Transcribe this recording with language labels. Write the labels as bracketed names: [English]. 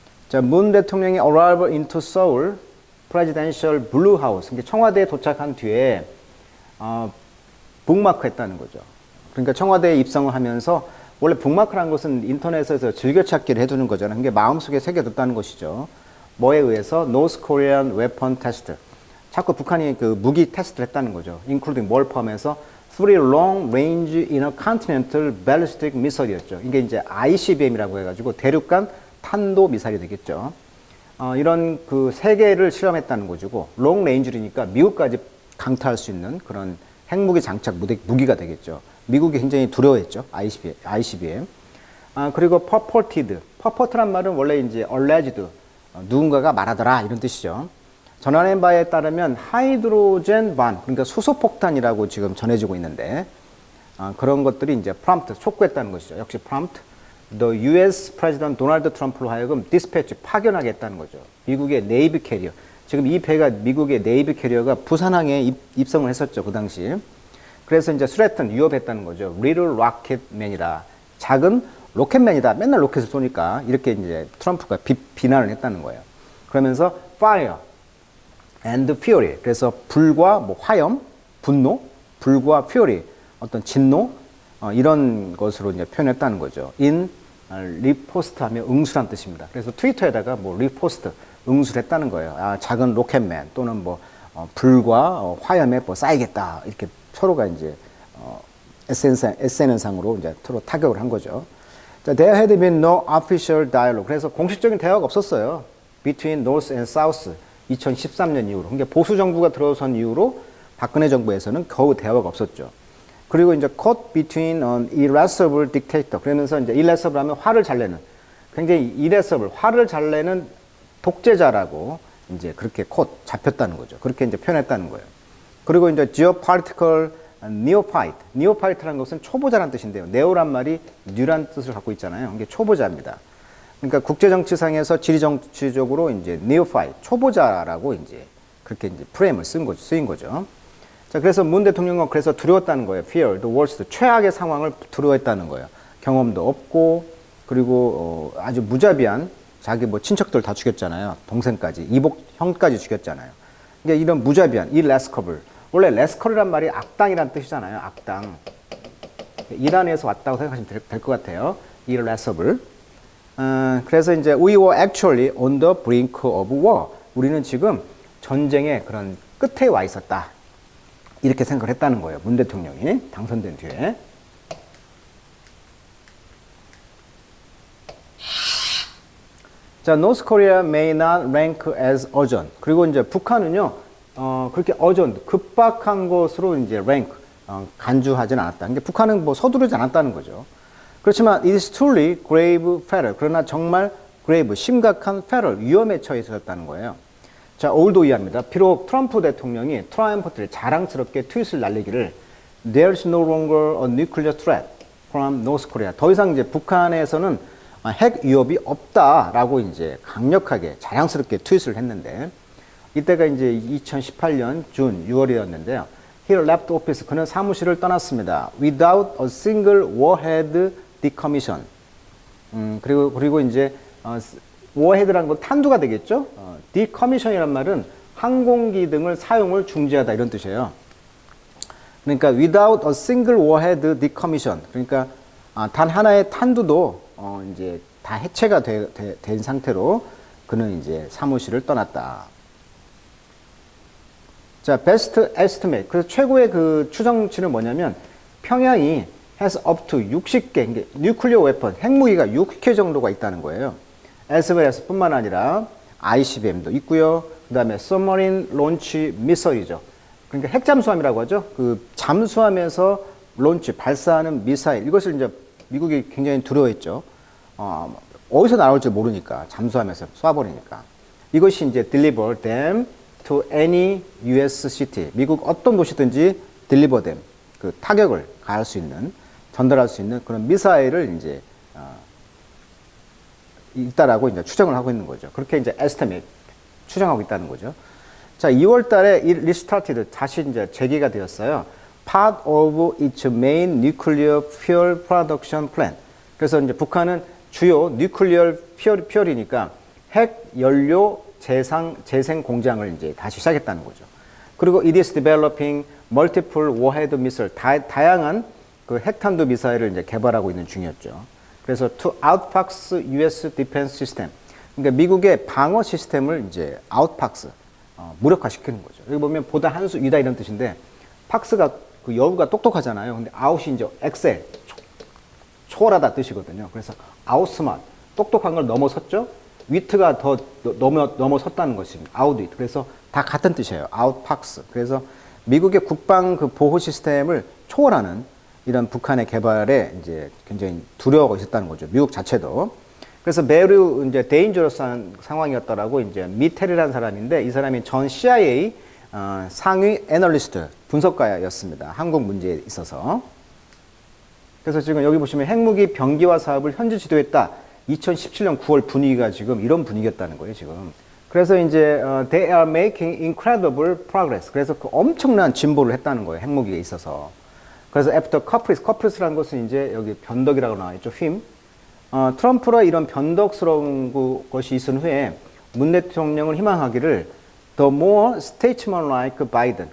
[Korean] 자, 문 대통령이 [English] arrival into Seoul Presidential Blue House, [Korean] 그러니까 청와대에 도착한 뒤에 북마크했다는 거죠. 그러니까 청와대에 입성을 하면서 원래 북마크라는 것은 인터넷에서 즐겨찾기를 해두는 거잖아요. 그게 마음속에 새겨뒀다는 것이죠. 뭐에 의해서? [English] North Korean Weapon Test. [Korean] 자꾸 북한이 그 무기 테스트를 했다는 거죠. [English] including [Korean] 뭘 포함해서 [English] Three Long Range Intercontinental Ballistic Missile이었죠. [Korean] 이게 이제 ICBM이라고 해가지고 대륙간 탄도 미사일이 되겠죠. 이런 그 세 개를 실험했다는 거고, Long Range니까 미국까지 강타할 수 있는 그런 핵무기 장착 무기가 되겠죠. 미국이 굉장히 두려워했죠. ICBM. 그리고 purported. purport란 말은 원래 이제 alleged, 누군가가 말하더라 이런 뜻이죠. 전하는 바에 따르면 하이드로젠 반, 그러니까 수소폭탄이라고 지금 전해지고 있는데 그런 것들이 이제 prompt, 촉구했다는 것이죠. 역시 prompt. [English] The US President [Korean] 도널드 트럼프로 하여금 dispatch, 파견하게 했다는 거죠. 미국의 네이비 캐리어. 지금 이 배가 미국의 네이비 캐리어가 부산항에 입성을 했었죠. 그 당시. 그래서 이제 threaten, 위협했다는 거죠. [English] Little Rocket Man이다. [Korean] 작은 로켓맨이다. 맨날 로켓을 쏘니까 이렇게 이제 트럼프가 비난을 했다는 거예요. [English] 그러면서 fire and fury. [Korean] 그래서 불과 뭐 화염, 분노, 불과 fury, 어떤 진노 이런 것으로 이제 표현했다는 거죠. [English] in riposte [Korean] 하면 응수란 뜻입니다. 그래서 트위터에다가 뭐 riposte, 응수를 했다는 거예요. 작은 로켓맨 또는 뭐 불과 화염에 뭐 쌓이겠다. 이렇게 서로가 이제 SNS상으로 이제 서로 타격을 한 거죠. [English] 자, there had been no official dialogue. [Korean] 그래서 공식적인 대화가 없었어요. [English] Between North and South. [Korean] 2013년 이후로. 그러니까 보수 정부가 들어선 이후로 박근혜 정부에서는 겨우 대화가 없었죠. [English] 그리고 이제 caught between an irascible dictator. [Korean] 그러면서 이제 irascible 하면 화를 잘 내는, 굉장히 irascible, 화를 잘 내는 독재자라고 이제 그렇게 caught, 잡혔다는 거죠. 그렇게 이제 표현했다는 거예요. 그리고 이제 geopolitical neophyte. neophyte라는 것은 초보자란 뜻인데요. neo란 말이 new란 뜻을 갖고 있잖아요. 이게 초보자입니다. 그러니까 국제정치상에서 지리정치적으로 이제 neophyte, 초보자라고 이제 그렇게 이제 프레임을 쓰인 거죠. 자, 그래서 문 대통령은 그래서 두려웠다는 거예요. [English] fear the worst, [Korean] 최악의 상황을 두려워했다는 거예요. 경험도 없고, 그리고 아주 무자비한 자기 뭐 친척들 다 죽였잖아요. 동생까지, 이복 형까지 죽였잖아요. 그러니까 이런 무자비한 irascible, 원래 레스컬이란 말이 악당이란 뜻이잖아요. 악당. 이란에서 왔다고 생각하시면 될 것 같아요. [English] irascible. 그래서 이제 we were actually on the brink of war. [Korean] 우리는 지금 전쟁의 그런 끝에 와 있었다. 이렇게 생각을 했다는 거예요. 문 대통령이 당선된 뒤에. [English] 자, North Korea may not rank as urgent. [Korean] 그리고 이제 북한은요, 그렇게 urgent, 급박한 것으로 이제 rank, 간주하진 않았다. 근데 북한은 뭐 서두르지 않았다는 거죠. [English] 그렇지만 it is truly grave peril. [Korean] 그러나 정말 grave, 심각한 peril, 위험에 처해 있었다는 거예요. 자, 올도 이해합니다. 비록 트럼프 대통령이 트라이엄프트를 자랑스럽게 트윗을 날리기를 [English] There's no longer a nuclear threat from North Korea. [Korean] 더 이상 이제 북한에서는 핵 위협이 없다라고 이제 강력하게 자랑스럽게 트윗을 했는데 이때가 이제 2018년 준 6월이었는데요. [English] He left office. [Korean] 그는 사무실을 떠났습니다. [English] Without a single warhead decommission. [Korean] 그리고 이제 warhead라는 건 탄두가 되겠죠. decommission이란 말은 항공기 등을 사용을 중지하다 이런 뜻이에요. [English] 그러니까 without a single warhead decommission. [Korean] 그러니까 단 하나의 탄두도 이제 다 해체가 된 상태로 그는 이제 사무실을 떠났다. [English] 자, best estimate. [Korean] 그래서 최고의 그 추정치는 뭐냐면 평양이 has up to 60개, [English] nuclear weapon, [Korean] 핵무기가 6개 정도가 있다는 거예요. [English] as well as [Korean] 뿐만 아니라 ICBM도 있고요. 그 다음에 [English] submarine launch missile [Korean] 이죠. 그러니까 핵잠수함이라고 하죠. 그 잠수함에서 론치, 발사하는 미사일. 이것을 이제 미국이 굉장히 두려워했죠. 어디서 나올지 모르니까 잠수함에서 쏴버리니까 이것이 이제 [English] deliver them to any U.S. city. [Korean] 미국 어떤 도시든지 [English] deliver them, [Korean] 그 타격을 가할 수 있는, 전달할 수 있는 그런 미사일을 이제 있다라고 이제 추정을 하고 있는 거죠. 그렇게 이제 estimate 추정하고 있다는 거죠. 자, 2월달에 restarted 다시 이제 재개가 되었어요. [English] Part of its main nuclear fuel production plant. [Korean] 그래서 이제 북한은 주요 뉴클리어 퓨얼이니까 핵 연료 재생 공장을 이제 다시 시작했다는 거죠. 그리고 [English] it is developing multiple warhead missile, [Korean] 다양한 그 핵탄두 미사일을 이제 개발하고 있는 중이었죠. [English] 그래서 to outfox U.S. defense system. [Korean] 그러니까 미국의 방어 시스템을 이제 outfox, 무력화시키는 거죠. 여기 보면 보다 한 수 위다 이런 뜻인데, 팍스가 그 여우가 똑똑하잖아요. 근데 out이 이제 엑셀, 초월하다 뜻이거든요. 그래서 outsmart, 똑똑한 걸 넘어섰죠. 위트가 더 넘어섰다는 것입니다. [English] outwit. [Korean] 그래서 다 같은 뜻이에요. [English] outfox. [Korean] 그래서 미국의 국방 그 보호 시스템을 초월하는 이런 북한의 개발에 이제 굉장히 두려워하고 있었다는 거죠. 미국 자체도. 그래서 매우 이제 데인저러스한 상황이었다라고 이제 미텔이라는 사람인데 이 사람이 전 CIA 상위 애널리스트 분석가였습니다. 한국 문제에 있어서. 그래서 지금 여기 보시면 핵무기 병기화 사업을 현지 지도했다. 2017년 9월 분위기가 지금 이런 분위기였다는 거예요, 지금. [English] 그래서 이제 they are making incredible progress. [Korean] 그래서 그 엄청난 진보를 했다는 거예요, 핵무기에 있어서. 그래서 after couplis라는 것은 이제 여기 변덕이라고 나와 있죠, 휨. 트럼프라 이런 변덕스러운 것이 있은 후에 문 대통령을 희망하기를 [English] the more statesman-like Biden.